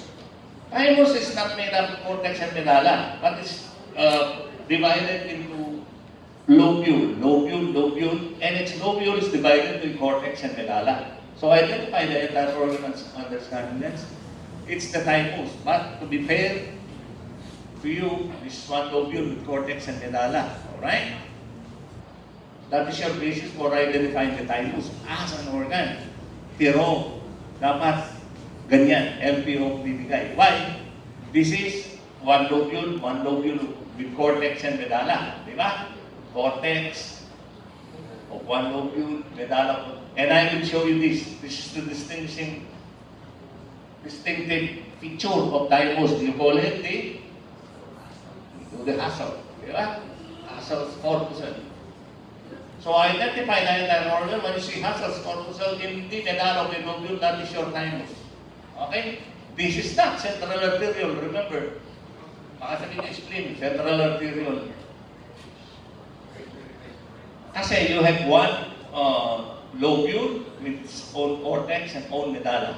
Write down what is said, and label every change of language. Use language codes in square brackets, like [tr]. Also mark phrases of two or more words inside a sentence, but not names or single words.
[en] Thymus is not made up of cortex and medulla, but is divided into lobule, and its lobule is divided into cortex and medulla. So identify the entire organ and understand that it's the thymus. But to be fair to you, this is one lobule with cortex and medulla. Alright? That is your basis for identifying the thymus as an organ. [tl] Pero, dapat ganyan, LPO bibigay. [en] Why? This is one lobule with cortex and medulla. [tl] Di ba? [en] Cortex of one lobule, medulla. And I will show you this. This is the distinctive feature of thymus. You call it the Hassel. [tl] Di ba? [en] Hassel's corpuscle. So identify the entire organ. When you see Hassel's corpuscle in the medulla of the lobule, that is your thymus. Okay? This is not central arterial, remember. [tl] Makasabi niya [en] spleen, central arterial. Kasi you have one lobule with its own cortex and own medulla.